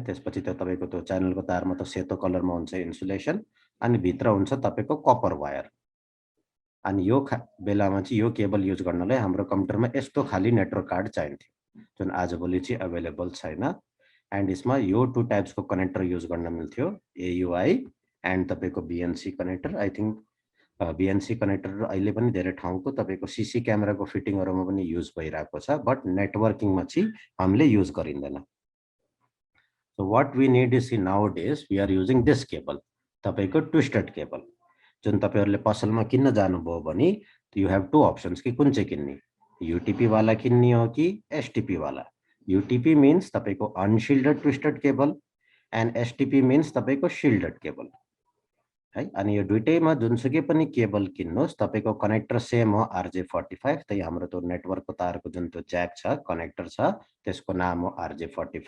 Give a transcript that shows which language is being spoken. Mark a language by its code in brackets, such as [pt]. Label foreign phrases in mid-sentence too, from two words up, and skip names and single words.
[ne] त्यसपछि त तपाईको त्यो च्यानलको तारमा त सेतो कलरमा हुन्छ इन्सुलेसन, अनि भित्र हुन्छ तपाईको कपर वायर। अनि यो बेलामा चाहिँ यो केबल युज गर्नलाई हाम्रो कम्प्युटरमा यस्तो खाली [en] network card [ne] चाहिन्थ्यो जुन आजभोलि चाहिँ अवेलेबल छैन। एन्ड यसमा यो [en] two types connector use [ne] गर्न मिल्थ्यो, AUI एन्ड तपाईको BNC कनेक्टर। [en] I think BNC connector [ne] अहिले पनि धेरै ठाउँको तपाईको CC क्यामेराको फिटिङहरुमा पनि युज भइरहेको छ, बट नेटवर्किङमा चाहिँ हामीले युज गरिँदैन। [en] so what we need is nowadays we are using this cable, तपाईको twisted cable. [ne] जुन तपाईहरुले पसलमा किन्न जानुभयो भने [en] you have two options [ne] कि कुन चाहिँ किन्ने, UTP वाला किन्ने हो कि STP वाला। UTP मिन्स तपाईको [en] unshielded twisted cable and STP means [ne] तपाईको [en] shielded cable [ne] है। अनि यो दुईटैमा जुनसुकै पनि केबल किन्नुस् तपाईको [en] connector same [ne] हो RJ45। त्यही हाम्रो त्यो नेटवर्कको तारको जुन त्यो ज्याक छ कनेक्टर छ त्यसको नाम हो RJ45।